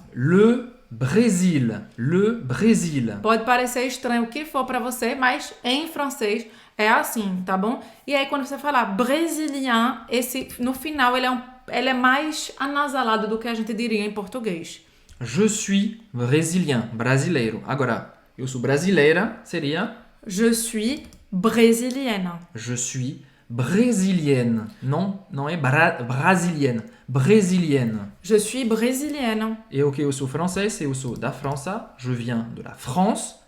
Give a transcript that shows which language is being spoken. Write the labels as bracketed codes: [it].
[fr] Le Brésil. Le Brésil. [pt] Pode parecer estranho o que for para você, mas em francês é assim, tá bom? E aí quando você falar brésilien, no final ele é mais anasalado do que a gente diria em português. [fr] Je suis brésilien, brasileiro. [pt] Agora, eu sou brasileira, seria [fr] je suis brésilienne. Je suis brésilienne. [pt] Não é [fr] brasilienne. Brésilienne. Je suis brésilienne. [pt] Et ok, eu sou francês, eu sou da França. [fr] Je viens de la France.